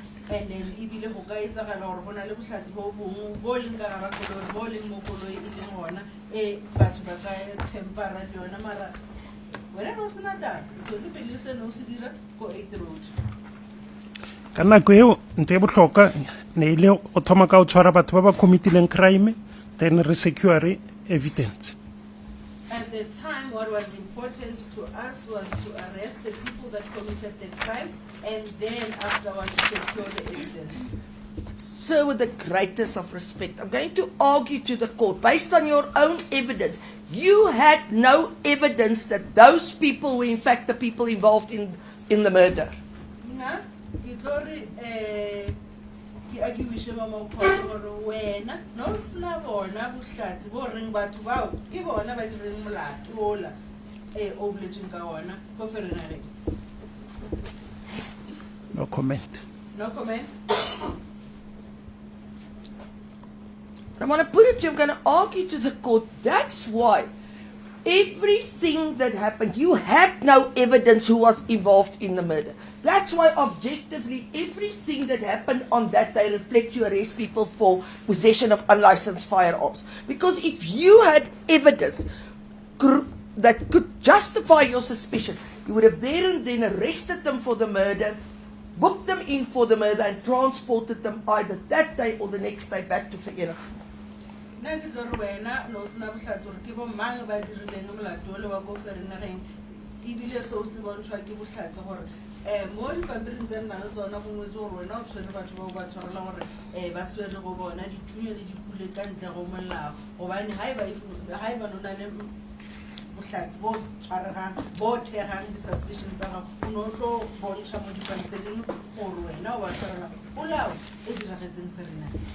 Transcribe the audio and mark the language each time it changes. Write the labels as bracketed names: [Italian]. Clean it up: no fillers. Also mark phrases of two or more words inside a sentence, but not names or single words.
[Tswana] and then ebile go ka etsagala gore go na le botlhatsi bo bongwe bo leng ka gara koloi bo leng mo koloi e leng gona batho ba ka tempera le yona mara wena ga o sena taba because pele se no se dira ko 8 road ka nako eo ntho e botlhokwa ne ile go thoma ka o tshwara batho ba ba committileng crime then re [English] secure evidence. At the time, what was important to us was to arrest the people that committed the crime and then afterwards secure the evidence. Sir, with the greatest of respect, I'm going to argue to the court, based on your own evidence, you had no evidence that those people were in fact the people involved in the murder. [Tswana] Nna, ke tlo re, ke argue mama gore wena no sna bona bohlatsi bo reng batho bao ke bona ba direng molato ola o boletseng ka ona go ferena. [English] No comment. No comment. I'm going to put it to you, I'm going to argue to the court. That's why everything that happened, you had no evidence who was involved in the murder. That's why objectively everything that happened on that day reflects you arrest people for possession of unlicensed firearms. Because if you had evidence that could justify your suspicion, you would have there and then arrested them for the murder, booked them in for the murder and transported them either that day or the next day back to Vienna. [Tswana] Nna ke tlo re wena no sna bohlatsi gore ke bo mang ba dirileng molato le wa go ferena reng ebile so se bontshwa ke bohlatsi gore mo di pampiring tse nna le tsona go ngwetse gore wena o tshwere batho ba ba tshwarela gore ba swere go bona dithunya le dipule ka ntle go molao gobane ha e ba nona le bohlatsi bo tshwaregang bo thegang di-suspicion tsa gago o ne o tlo bontšha mo dipampiring gore wena o ba tshwarela polao e diragetseng ferena.